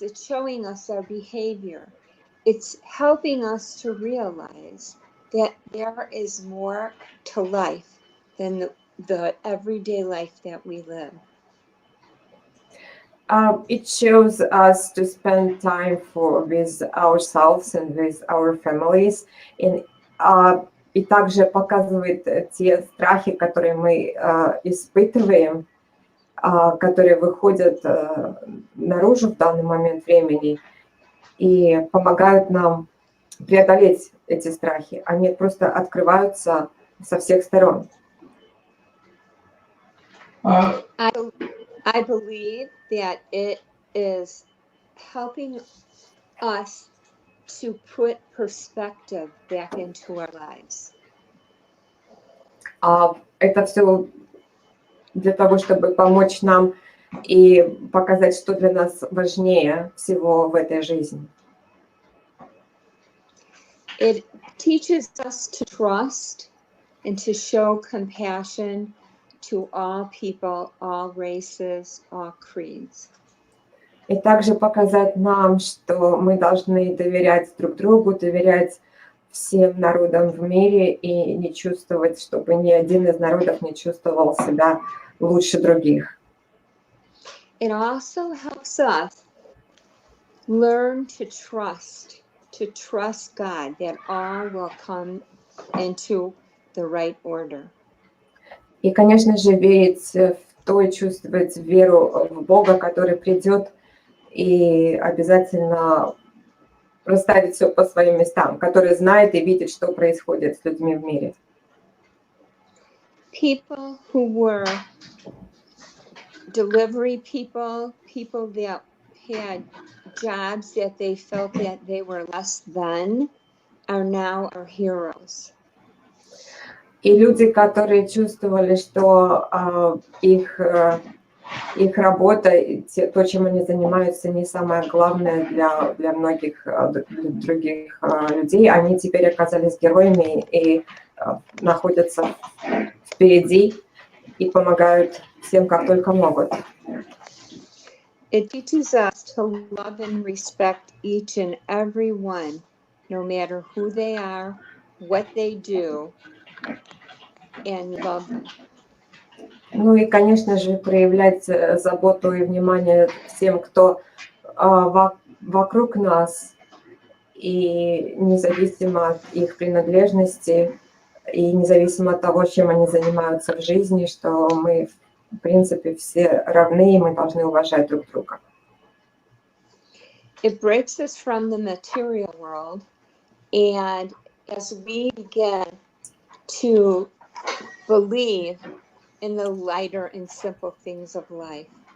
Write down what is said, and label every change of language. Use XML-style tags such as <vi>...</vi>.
<en>It's showing us our behavior. It's helping us to realize that there is more to life than the everyday life that we live. It shows us to spend time with ourselves and with our families.</en> <ru>И также показывает те страхи, которые мы испытываем, которые выходят наружу в данный момент времени и помогают нам преодолеть эти страхи. Они просто открываются со всех сторон.</ru> <en>I believe that it is helping us to put perspective back into our lives.</en> <ru>Это все для того, чтобы помочь нам и показать, что для нас важнее всего в этой жизни.</ru> <en>It teaches us to trust and to show compassion to all people, all races, all creeds.</en> <ru>И также показать нам, что мы должны доверять друг другу, доверять всем народам в мире и не чувствовать, чтобы ни один из народов не чувствовал себя лучше других.</ru> <en>It also helps us learn to trust God, that all will come into the right order.</en> <ru>И, конечно же, верить в то и чувствовать веру в Бога, который придет и обязательно расставит все по своим местам, который знает и видит, что происходит с людьми в мире.</ru> <en>People who were delivery people that had jobs that they felt that they were less than, are now our heroes.</en> <ru>И люди, которые чувствовали, что их работа, то, чем они занимаются, не самое главное для многих других людей, они теперь оказались героями и находятся впереди и помогают всем, как только могут.</ru> <en>It teaches us to love and respect each and every one, no matter who they are, what they do, and love them.</en> <ru>Ну и, конечно же, проявлять заботу и внимание всем, кто вокруг нас, и независимо от их принадлежности, и независимо от того, чем они занимаются в жизни, что мы, в принципе, все равны, и мы должны уважать друг друга.</ru> <en>It breaks us from the material world, and as we begin to believe in the lighter and simple things of life.</en>